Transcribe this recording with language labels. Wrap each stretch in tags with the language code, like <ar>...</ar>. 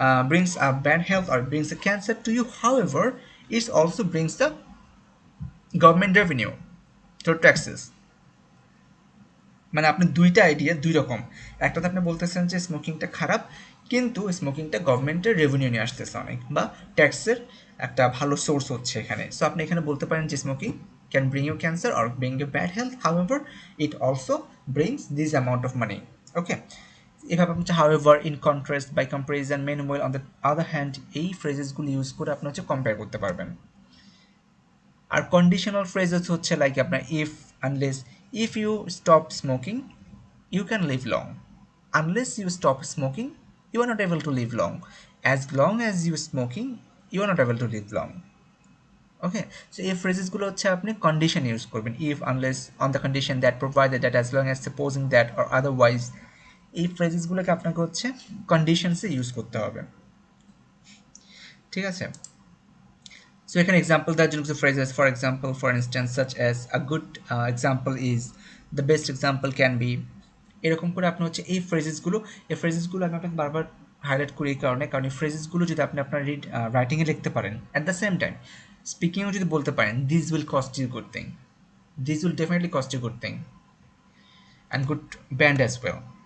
<en>brings a bad health or brings a cancer to you. However, it also brings the government revenue through taxes.</en> <bn>মানে আপনি দুইটা idea দুই রকম। একটাতে আপনি বলতেছেন যে স্মোকিংটা খারাপ, কিন্তু স্মোকিংটা গভর্নমেন্টের রেভিনিউ নিয়ে আসতেছে অনেক, বা ট্যাক্সের একটা ভালো সোর্স হচ্ছে এখানে। সো আপনি এখানে বলতে পারেন যে</bn> <en>Smoking can bring you cancer or bring you bad health, however it also brings this amount of money.</en> <bn>ওকে, এভাবে আপনি হচ্ছে however, in contrast, by comparison, manual, on the other hand, এই ফ্রেজেসগুলো ইউজ করে আপনি হচ্ছে কম্পেয়ার করতে পারবেন। আর কন্ডিশনাল ফ্রেজেস হচ্ছে লাইক আপনার</bn> <en>If, unless, if you stop smoking you can live long. Unless you stop smoking, you are not able to live long. As long as you smoking, you are not able to live long.</en> <bn>Okay, so এই phrases-গুলো হচ্ছে আপনি condition use করবেন,</bn> <en>if, unless, on the condition that, provided that, as long as, supposing that, or otherwise।</en> <bn>এই phrases-গুলোকে আপনাকে হচ্ছে conditions-এ use করতে হবে, ঠিক আছে? So এখানে example দেওয়ার জন্য কিছু phrases,</bn> <en>for example, for instance, such as, a good example is, the best example can be।</en> <bn>এরকম করে আপনি হচ্ছে এই ফ্রেজেসগুলো আমি আপনাকে বারবার হাইলাইট করি এই কারণে, কারণ এই ফ্রেজেসগুলো যদি আপনি আপনার রাইটিংয়ে লিখতে পারেন,</bn> <en>at the same time</en> <bn>স্পিকিংও যদি বলতে পারেন,</bn> <en>This will cost you good thing, this will definitely cost you good thing and good band as well.</en>